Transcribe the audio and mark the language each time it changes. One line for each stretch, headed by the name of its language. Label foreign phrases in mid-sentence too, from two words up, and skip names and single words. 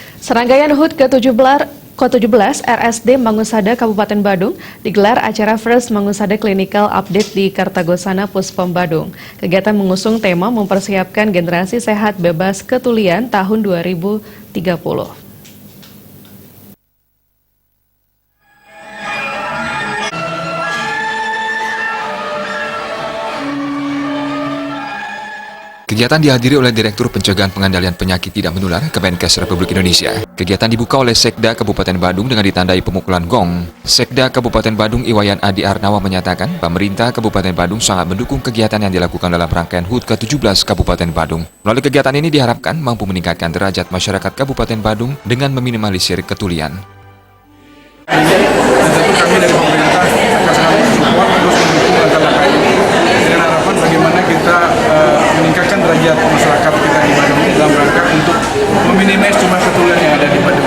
Indonesian: Serangkaian HUT ke-17 RSD Mangusada Kabupaten Badung digelar acara First Mangusada Clinical Update di Kartagosana Puspom Badung. Kegiatan mengusung tema mempersiapkan generasi sehat bebas ketulian tahun 2030. Kegiatan dihadiri oleh Direktur Pencegahan Pengendalian Penyakit Tidak Menular Kemenkes Republik Indonesia. Kegiatan dibuka oleh Sekda Kabupaten Badung dengan ditandai pemukulan gong. Sekda Kabupaten Badung Iwayan Adi Arnawa menyatakan pemerintah Kabupaten Badung sangat mendukung kegiatan yang dilakukan dalam rangkaian HUT ke-17 Kabupaten Badung. Melalui kegiatan ini diharapkan mampu meningkatkan derajat masyarakat Kabupaten Badung dengan meminimalisir ketulian. Tentu kami dari pemerintah akan sangat support terus mendukung langkah-langkah ini dengan harapan bagaimana kita meningkatkan derajat masyarakat kita di Badung dalam rangka untuk meminimais jumlah ketulian yang ada di Badung.